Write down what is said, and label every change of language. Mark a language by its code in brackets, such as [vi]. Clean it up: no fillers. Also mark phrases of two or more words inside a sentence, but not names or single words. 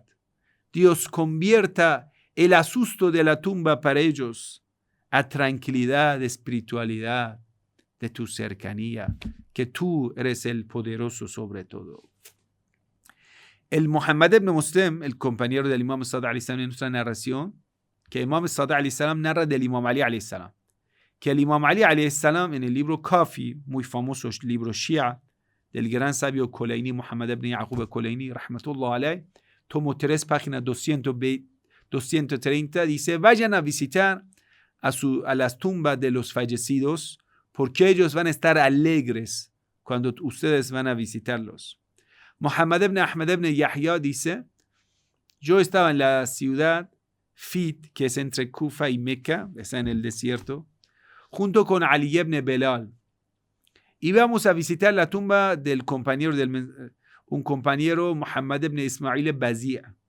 [es] Dios convierta el asusto de la tumba para ellos a tranquilidad, espiritualidad de tu cercanía, que tú eres el poderoso sobre todo. El Muhammad ibn Muslim, el compañero del Imam Sadiq [ar] عليه السلام [es] en nuestra narración, que Imam Sadiq [ar] عليه السلام [es] narra del Imam Ali alayhi salam, que el Imam Ali [ar] عليه السلام [es] en el libro Kafi, muy famoso libro Shia, del gran sabio Kulaini, Muhammad ibn Yaqub Kulaini, [ar] رحمة الله عليه, [es] tomo 3, página 230, dice, vayan a visitar a las tumbas de los fallecidos, porque ellos van a estar alegres cuando ustedes van a visitarlos. Muhammad ibn Ahmad ibn Yahya dice, yo estaba en la ciudad Fit, que es entre Kufa y Meca, está en el desierto, junto con Ali ibn Belal. Íbamos a visitar la tumba del compañero, un compañero, Muhammad ibn Ismail Bazi'.